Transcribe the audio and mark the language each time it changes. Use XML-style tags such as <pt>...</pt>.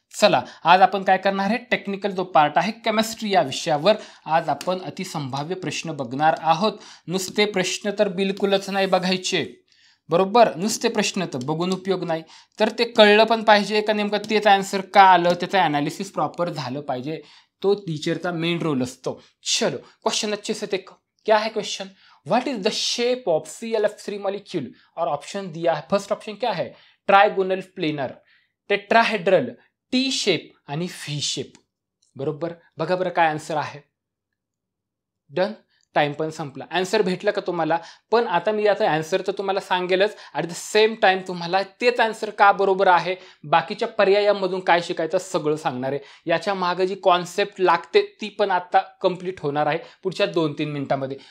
<mr>चला आज आपण काय करणार आहे, टेक्निकल जो पार्ट आहे केमिस्ट्री या विषयावर आज आपण अतिसंभाव्य प्रश्न बघणार आहोत। नुसते प्रश्न तर बिलकुलच नाही बघायचे, बरोबर? नुसते प्रश्न तर बघून उपयोग नाही, तर ते कळलं पण पाहिजे का नेमकं तेच आन्सर का आलं, त्याचं ॲनालिसिस प्रॉपर झालं पाहिजे। तो टीचरचा मेन रोल असतो।</mr> <hi>चलो क्वेश्चन अच्छे से देखो, क्या है question,</hi> <en>What is the shape of ClF3 molecule?</en> <hi>और ऑप्शन दिया है, फर्स्ट ऑप्शन क्या है, trigonal planar, tetrahedral, T shape आणि व्ही शेप।</hi> <mr>बरोबर, बघा बरं काय आन्सर आहे। डन, टाइम पण संपला। आन्सर भेटला का तुम्हाला? पण आता मी याचा आन्सर तर तुम्हाला सांगेलच,</mr> <en>at the same time</en> <mr>तुम्हाला तेच आन्सर का बरोबर आहे, बाकीच्या पर्यायांमधून काय शिकायचं सगळं सांगणार आहे। याच्या मागे जी कॉन्सेप्ट लागते ती पण आता कंप्लीट होणार आहे पुढच्या 2-3 मिनिटांमध्ये।</mr>